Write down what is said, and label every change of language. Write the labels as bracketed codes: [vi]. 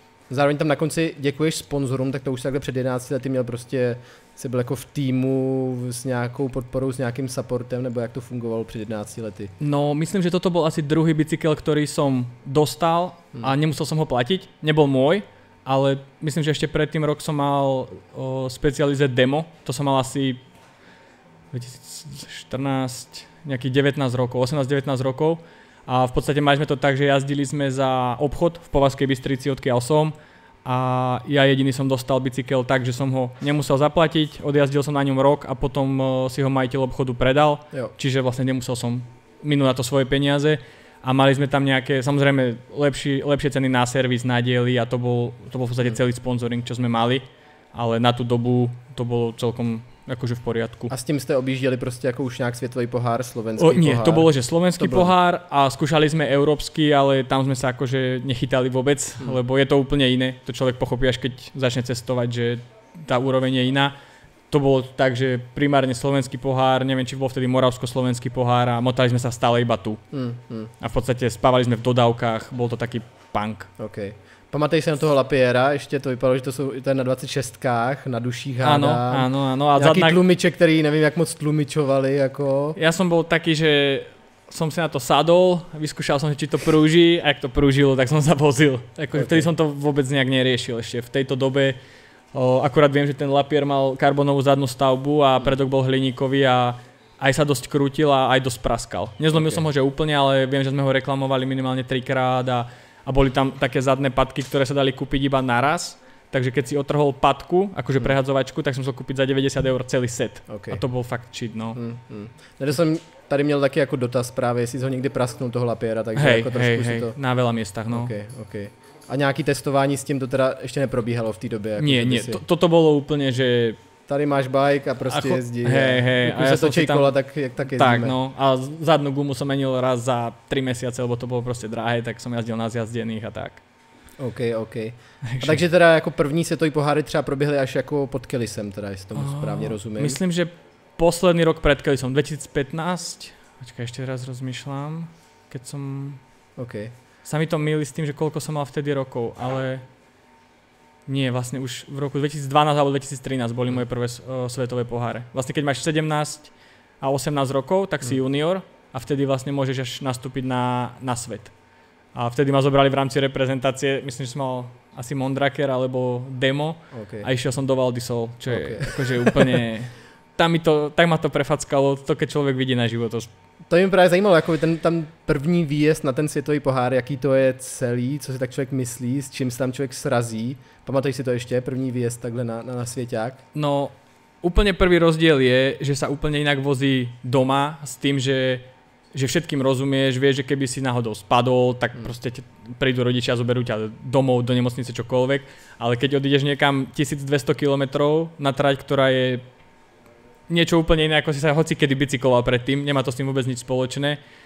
[cs] Zároveň tam na konci děkuješ sponzorům, tak to už takhle před 11 lety měl prostě, jsi byl jako v týmu s nějakou podporou, s nějakým supportem, nebo jak to fungovalo před 11 lety? [sk] No, myslím, že toto bol asi druhý bicykel, ktorý som dostal a nemusel som ho platiť. Nebol môj, ale myslím, že ešte predtým rok som mal Specialized demo. To som mal asi 2014, nejakých 19 rokov, 18-19 rokov. A v podstate mali sme to tak, že jazdili sme za obchod v Považskej Bystrici, odkiaľ som. A ja jediný som dostal bicykel tak, že som ho nemusel zaplatiť, odjazdil som na ňom rok a potom si ho majiteľ obchodu predal. [cs] Jo. [sk] Čiže vlastne nemusel som minúť na to svoje peniaze. A mali sme tam nejaké, samozrejme, lepšie ceny na servis, na diely a to bol v podstate celý sponzoring, čo sme mali. Ale na tú dobu to bolo celkom akože v poriadku. [cs] A s tím jste objížděli prostě jako už nějak světový pohár, slovenský pohár? [sk] Nie, to bolo, že slovenský To bolo. pohár a skúšali sme európsky, ale tam sme sa akože nechytali vôbec, lebo je to úplne iné. To človek pochopí, až keď začne cestovať, že tá úroveň je iná. To bolo tak, že primárne slovenský pohár, neviem, či bol vtedy moravsko-slovenský pohár a motali sme sa stále iba tu. A v podstate spávali sme v dodávkach, bol to taký punk. Okay. [cs] Pamatuješ si na toho Lapiera, ještě to vypadalo, že to je na 26kách, na duších hádám. [sk] Áno. A [cs] nějaký tlumiče, který nevím, jak moc tlumičovali, jako... [sk] Ja som bol taký, že som si na to sadol, vyskúšal som, či to prúži a ak to prúžilo, tak som sa vozil. Vtedy som to vôbec nejak neriešil ešte. V tejto dobe akurát viem, že ten Lapier mal karbonovú zadnú stavbu a predok bol hliníkový a aj sa dosť krútil a aj dosť praskal. Nezlomil som ho, že úplne, ale viem, že sme ho reklamovali minimálne 3-krát a boli tam také zadné padky, ktoré sa dali kúpiť iba naraz. Takže keď si otrhol padku, akože prehadzovačku, tak som musel kúpiť za 90 € celý set. Okay. A to bol fakt cheat, no. [cs] Já jsem tady měl taky jako dotaz právě, jestli ho někdy prasknul toho Lapiera, takže jako trošku si to... [sk] na veľa miestach, no. Okay. [cs] A nějaký testování s tím to teda ještě neprobíhalo v té době? Jako [sk] nie. Toto bolo úplne, že... [cs] Tady máš bike a prostě jezdí. [sk] Hej. [cs] A se točí kola, tak jezdíme. [sk] Tak, no. A zadnú gumu som menil raz za 3 mesiace, lebo to bolo proste drahé, tak som jazdil na zjazdených a tak. OK. [cs] A takže teda jako první světový poháry třeba proběhly až jako pod Kellisem, teda, jestli tomu správně rozumím. [sk] Myslím, že posledný rok pred Kellisom, 2015, počkaj, ešte raz rozmýšľam, keď som... OK. Sa mi to mýli s tým, že koľko som mal vtedy rokov, ale... Nie, vlastne už v roku 2012 alebo 2013 boli moje prvé svetové poháre. Vlastne keď máš 17 a 18 rokov, tak si junior a vtedy vlastne môžeš až nastúpiť na svet. A vtedy ma zobrali v rámci reprezentácie, myslím, že som mal asi Mondraker alebo Demo a išiel som do Valdisol, čo je akože úplne... Tak ma to prefackalo, to keď človek vidí na život. [cs] To mě právě zajímalo, jako tam první výjezd na ten světový pohár, jaký to je celý, co si tak člověk myslí, s čím se tam člověk srazí. Pamatuješ si to ještě, první výjezd takhle na svěťák? [sk] No, úplne prvý rozdiel je, že sa úplne inak vozí doma s tým, že všetkým rozumieš, vieš, že keby si náhodou spadol, tak proste prídu rodičia a zoberú ťa domov, do nemocnice, čokoľvek. Ale keď odídeš niekam 1200 km na trať, ktorá je niečo úplne iné, ako si sa hoci kedy bicykloval predtým, nemá to s tým vôbec nič spoločné.